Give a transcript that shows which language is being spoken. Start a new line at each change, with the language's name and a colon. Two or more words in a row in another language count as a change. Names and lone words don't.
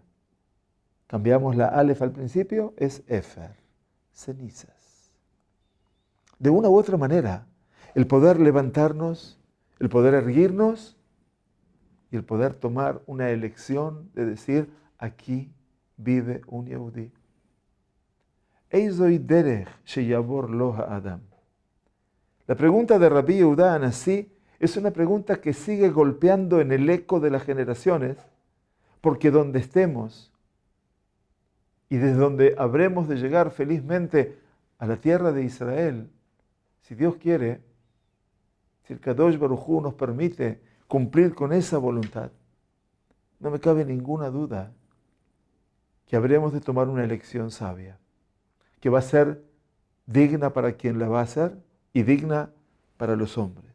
Spanish: Cambiamos la Aleph al principio, es Efer, cenizas. De una u otra manera, el poder levantarnos, el poder erguirnos y el poder tomar una elección de decir, aquí vive un Yehudí.
Hebrew: איזוהי דרך שיבור לו האדם.
Spanish: La pregunta de Rabbi Yehuda Anasí es una pregunta que sigue golpeando en el eco de las generaciones, porque donde estemos, y desde donde habremos de llegar felizmente a la tierra de Israel, si Dios quiere, si el
Hebrew: קדוש ברוך הוא
Spanish: nos permite cumplir con esa voluntad, no me cabe ninguna duda que habremos de tomar una elección sabia, que va a ser digna para quien la va a hacer y digna para los hombres.